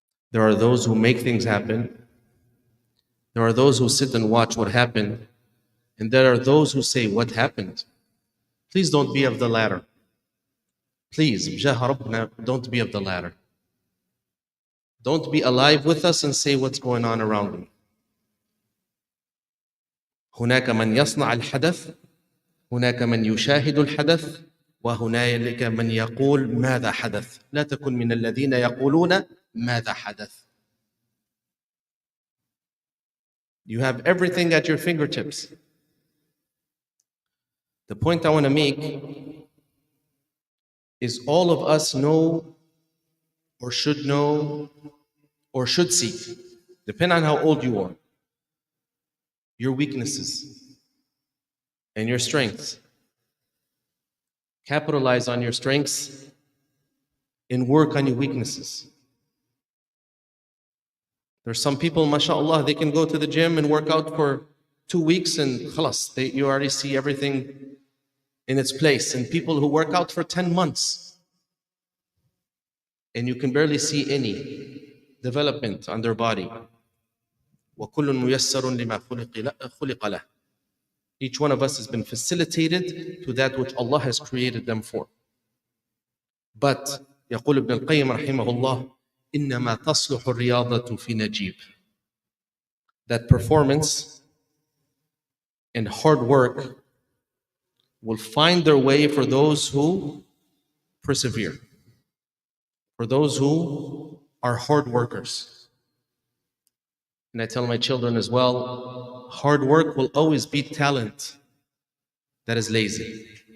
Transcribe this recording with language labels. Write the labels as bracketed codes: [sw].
[en] There are those who make things happen. There are those who sit and watch what happened. And there are those who say, what happened? Please don't be of the latter. Please, don't be of the latter. Don't be alive with us and say what's going on around me. [ar] هناك من يصنع الحدث، هناك من يشاهد الحدث، وهناك من يقول ماذا حدث. لا تكن من الذين يقولون ماذا حدث. [en] You have everything at your fingertips. The point I want to make is all of us know or should seek, depending on how old you are, your weaknesses and your strengths. Capitalize on your strengths and work on your weaknesses. There's some people, mashallah, they can go to the gym and work out for 2 weeks and khalas, you already see everything in its place. And people who work out for 10 months and you can barely see any development on their body. [ar] وَكُلٌّ مُيَسَّرٌ لِمَا خُلِقَ لَهُ. [en] Each one of us has been facilitated to that which Allah has created them for. [ar] But يقول ابن القيم رحمه الله إنما تصلح الرياضة في نجيب. [en] that performance and hard work will find their way for those who persevere, for those who are hard workers. And I tell my children as well, hard work will always beat talent that is lazy.